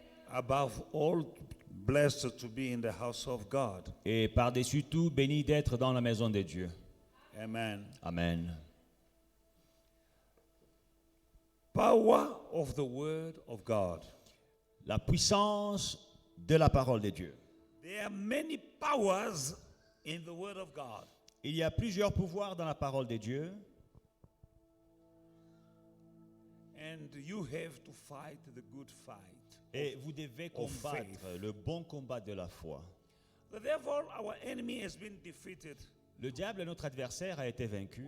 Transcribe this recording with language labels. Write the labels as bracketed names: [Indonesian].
[English] Above all, blessed to be in the house of God. [French] Et par-dessus tout, bénis d'être dans la maison de Dieu. [English] Amen. Amen. Power of the word of God. [French] La puissance de la parole de Dieu. [English] There are many powers in the word of God. [French] Il y a plusieurs pouvoirs dans la parole de Dieu. [English] And you have to fight the good fight. [French] Et vous devez combattre [English] faith. [French] le bon combat de la foi. [English] The devil, our enemy, has been defeated [French] Le diable, notre adversaire, a été vaincu